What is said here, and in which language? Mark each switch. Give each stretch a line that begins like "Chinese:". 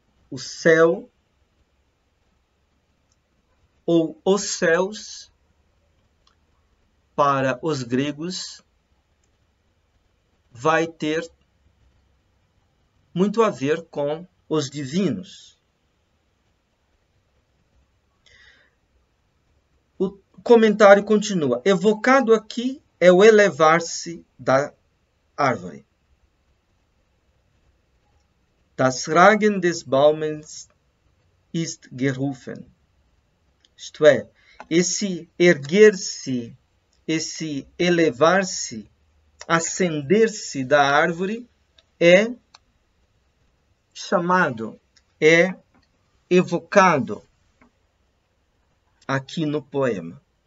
Portuguese: O céu, ou os céus, para os gregos, vai ter muito a ver com os divinos. O comentário continua. Evocado aqui é o elevar-se da árvore.
German: Das Ragen des Baumes ist gerufen.
Portuguese: Isto é, esse erguer-se, esse elevar-se, ascender-se da árvore é chamado, é evocado aqui no poema.